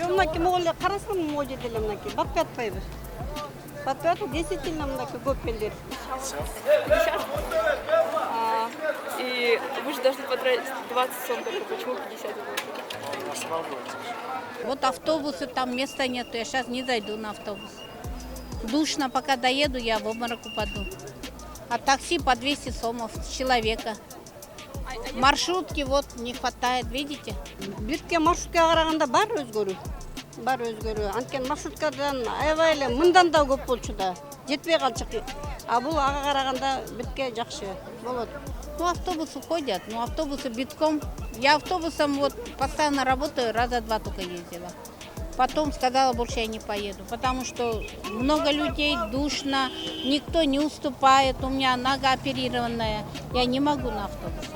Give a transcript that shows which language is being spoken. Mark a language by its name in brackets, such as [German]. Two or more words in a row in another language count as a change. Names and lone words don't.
[Russian] И вы же должны потратить 20 сом только, почему 50? Вот автобусы, там места нету, я сейчас не зайду на автобус. Душно, пока доеду, я в обморок упаду. А такси по 200 сомов с человека. Маршрутки вот не хватает, видите? [Kyrgyz] Бирке маршрутка караганда бар өзгөрүү. Анткени маршруткадан аябай мындан да көп болчу да. Жетпей калчык. А бул ага караганда бирке жакшы болот. [Russian] Ну, автобусы ходят, но автобусы битком. Я автобусом вот постоянно работаю, раза 2 только ездила. Потом сказала, больше я не поеду, потому что много людей, душно, никто не уступает, у меня нога оперированная, я не могу на автобусах.